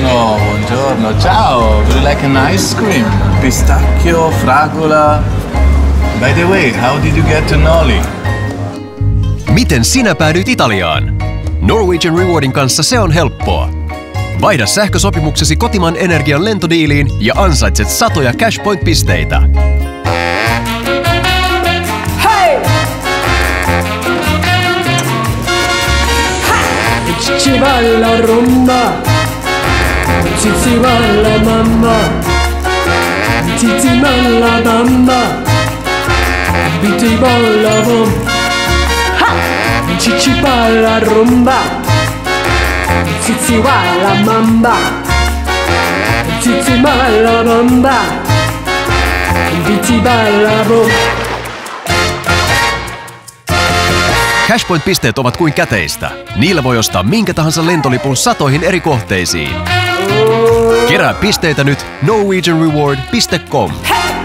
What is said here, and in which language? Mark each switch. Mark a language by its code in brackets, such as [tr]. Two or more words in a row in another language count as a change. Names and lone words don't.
[it] buongiorno, ciao. [en] Would you like an ice cream? [it] Pistacchio, fragola. [en] By the way, how did you get to Noli? [fi] Miten sinä päädyit Italiaan? Norwegian Rewardin kanssa se on helppoa. Vaihda sähkösopimuksesi kotimaan energian lentodiiliin ja ansaitset satoja Cashpoint-pisteitä. [it] Ci balla rumba, ci balla mamma, ci balla bamba, biti balla bom. Ci balla rumba, ci balla mamma, ci balla bamba, biti balla bom. [fi] Cashpoint-pisteet ovat kuin käteistä. Niillä voi ostaa minkä tahansa lentolipun satoihin eri kohteisiin. Kerää pisteitä nyt norwegianreward.com.